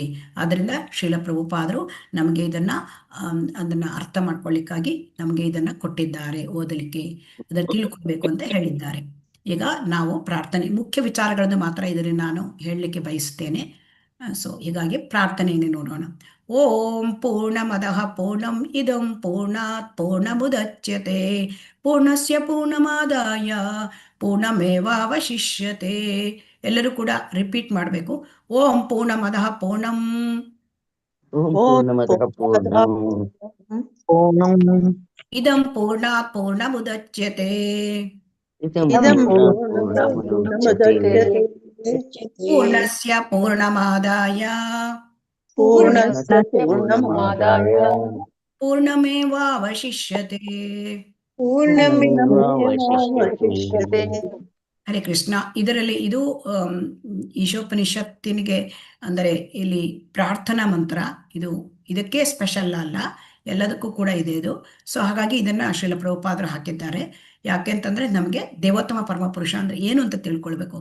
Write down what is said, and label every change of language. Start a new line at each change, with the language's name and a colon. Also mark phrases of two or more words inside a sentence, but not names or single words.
Kannada: ಆದ್ದರಿಂದ ಶ್ರೀಲ ಪ್ರಭುಪಾದರು ನಮಗೆ ಅದನ್ನ ಅರ್ಥ ಮಾಡ್ಕೊಳ್ಳಿಕ್ಕಾಗಿ ನಮಗೆ ಇದನ್ನ ಕೊಟ್ಟಿದ್ದಾರೆ, ಓದಲಿಕ್ಕೆ, ಅದನ್ನು ತಿಳ್ಕೊಳ್ಬೇಕು ಅಂತ ಹೇಳಿದ್ದಾರೆ. ಈಗ ನಾವು ಪ್ರಾರ್ಥನೆ ಮುಖ್ಯ ವಿಚಾರಗಳನ್ನು ಮಾತ್ರ ಇದರಲ್ಲಿ ನಾನು ಹೇಳಲಿಕ್ಕೆ ಬಯಸ್ತೇನೆ. ಸೊ ಹೀಗಾಗಿ ಪ್ರಾರ್ಥನೆಯನ್ನು ನೋಡೋಣ.
Sanskrit: ಓಂ ಪೂರ್ಣಮದಃ ಪೂರ್ಣಂ ಇದಂ ಪೂರ್ಣಾತ್ ಪೂರ್ಣಮುದಚ್ಯತೆ ಪೂರ್ಣಸ್ಯ ಪೂರ್ಣಮಾದಾಯ ಪೂರ್ಣಮೇವಾವಶಿಷ್ಯತೆ.
Kannada: ಎಲ್ಲರೂ ಕೂಡ ರಿಪೀಟ್ ಮಾಡಬೇಕು.
Sanskrit: ಓಂ ಪೂರ್ಣಮದಃ ಪೂರ್ಣಂ ಇದಂ ಪೂರ್ಣಾತ್ ಪೂರ್ಣಮುದಚ್ಯತೆ ಪೂರ್ಣಸ್ಯ ಪೂರ್ಣಮಾದಾಯ ಪೂರ್ಣಮೇವಾವಶಿಷ್ಯತೆ.
Kannada: ಹರೇ ಕೃಷ್ಣ. ಇದರಲ್ಲಿ ಇದು ಈಶೋಪನಿಷತ್ತಿನಿಗೆ ಅಂದರೆ ಇಲ್ಲಿ ಪ್ರಾರ್ಥನಾ ಮಂತ್ರ, ಇದಕ್ಕೆ ಸ್ಪೆಷಲ್ ಅಲ್ಲ, ಎಲ್ಲದಕ್ಕೂ ಕೂಡ ಇದೆ ಇದು. ಸೊ ಹಾಗಾಗಿ ಇದನ್ನ ಶ್ರೀಲ ಪ್ರಭುಪಾದರು ಹಾಕಿದ್ದಾರೆ. ಯಾಕೆಂತಂದ್ರೆ ನಮಗೆ ದೇವೋತ್ತಮ ಪರಮಪುರುಷ ಅಂದ್ರೆ ಏನು ಅಂತ ತಿಳ್ಕೊಳ್ಬೇಕು.